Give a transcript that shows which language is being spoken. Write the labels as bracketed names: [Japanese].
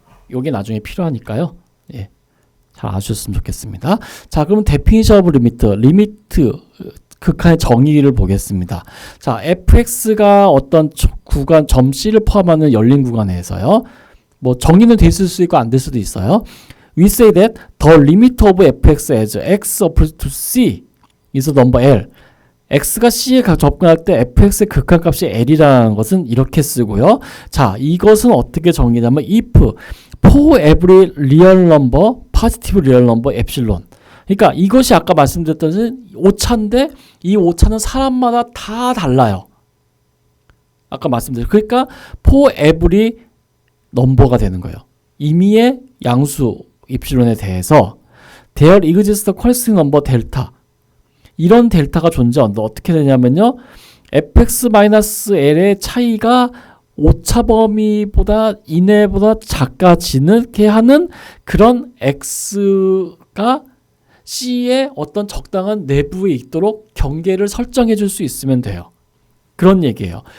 [Korean] 요게 나중에 필요하니까요. 잘 아주셨으면 좋겠습니다. 자, 그럼 [English] definition of [Korean] 리미트 극한의 정의를 보겠습니다. 자, fx가 어떤 구간 점 C를 포함하는 열린 구간에서요. 정의는 돼 있을 수 있고 안 될 수도 있어요. [English] We say that the limit of fx as x approaches to c is the number L. [Korean] x가 c에 접근할 때 fx의 극한값이 L이라는 것은 이렇게 쓰고요. 자, 이것은 어떻게 정의냐면 [English] if for every real number, positive real number, epsilon. [Korean] 그러니까 이것이 아까 말씀드렸던 오차인데 이 오차는 사람마다 다 달라요. 아까 말씀드렸죠. 그러니까 [English] for every number [Korean] 가 되는 거예요. 임의의 양수 입실론에 대해서 [English] there exists a corresponding number delta. [Korean] 이런 델타가 존재한다. 어떻게 되냐면요. fx-l의 차이가 오차 범위보다 이내보다 작아지게 하는 그런 x가 c의 어떤 적당한 내부에 있도록 경계를 설정해 줄 수 있으면 돼요. 그런 얘기예요.